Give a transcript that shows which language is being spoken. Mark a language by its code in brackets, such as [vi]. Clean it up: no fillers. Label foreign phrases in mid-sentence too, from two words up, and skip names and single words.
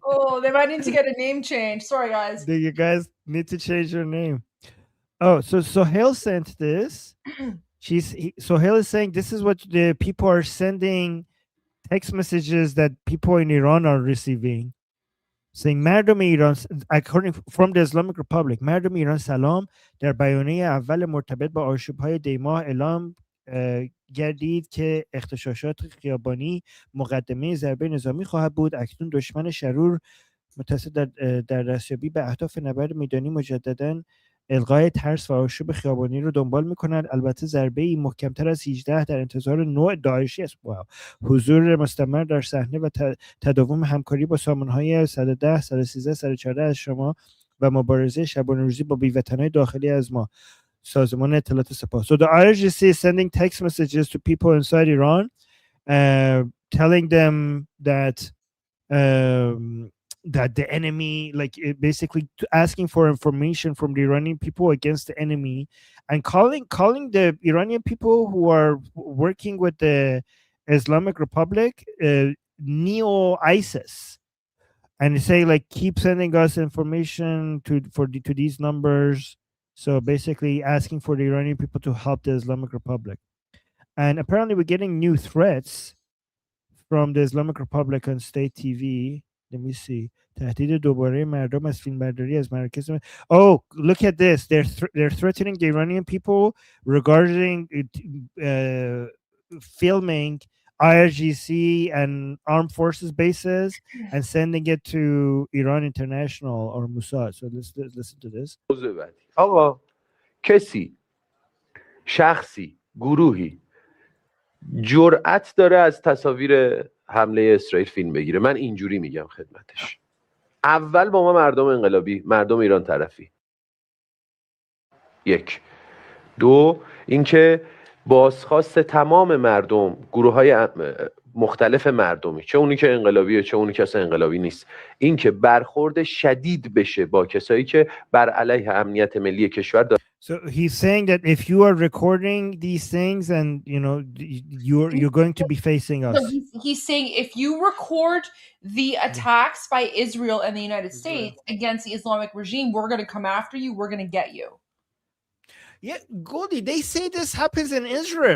[en] Oh, they might need to get a name change. Sorry, guys. You guys need to change your name. Oh, so Sohail sent this. Sohail is saying this is what the people are sending text messages that people in Iran are receiving. [fa] Saying مردم ایران [en] according from the Islamic Republic [fa] مردم ایران سلام در بیانیه اول مرتبط با آشوب‌های دیماه اعلام گردید که اغتشاشات خیابانی مقدمه ضربه نظامی خواهد بود. اکنون دشمن شرور متصل در دستیابی به اهداف نبرد میدانی مجددا الغای ترس و آشوب خیابانی رو دنبال میکنند. البته ضربه ای محکمتر از 18 در انتظار نوع داعشی است. حضور مستمر در صحنه و تداوم همکاری با سامانهای 110 113 114 از شما و مبارزه شبانه روزی با بیوطنهای داخلی از ما. سازمان اطلاعات سپاه. [en] So the IRGC is sending text messages to people inside Iran, telling them that that the enemy, like basically asking for information from the Iranian people against the enemy, and calling the Iranian people who are working with the Islamic Republic neo ISIS, and say like keep sending us information to these numbers. So basically asking for the Iranian people to help the Islamic Republic. And apparently we're getting new threats from the Islamic Republic on state TV. Let me see. [fa] تهدید دوباره مردم از فیلمبرداری از مراکز. [en] Oh, look at this. They're threatening the Iranian people regarding filming IRGC and armed forces bases and sending it to Iran International or Mossad. So let's listen to this. [fa] آقا کسی شخصی گروهی جرأت داره از تصاویر حمله اسرائیل فیلم بگیره. من اینجوری میگم خدمتش. اول با ما مردم انقلابی، مردم ایران طرفی. یک. دو، اینکه بازخواست تمام مردم، گروه‌های مختلف مردمی، چه اونی که انقلابیه چه اونی که اصلا انقلابی نیست، اینکه برخورد شدید بشه با کسایی که بر علیه امنیت ملی کشور داره. [en] So he's saying that if you are recording these things and you're going to be facing us. So he's saying if you record the attacks by Israel and the United States against the Islamic regime, we're going to come after you, we're going to get you. Yeah, Goldie, they say this happens in Israel.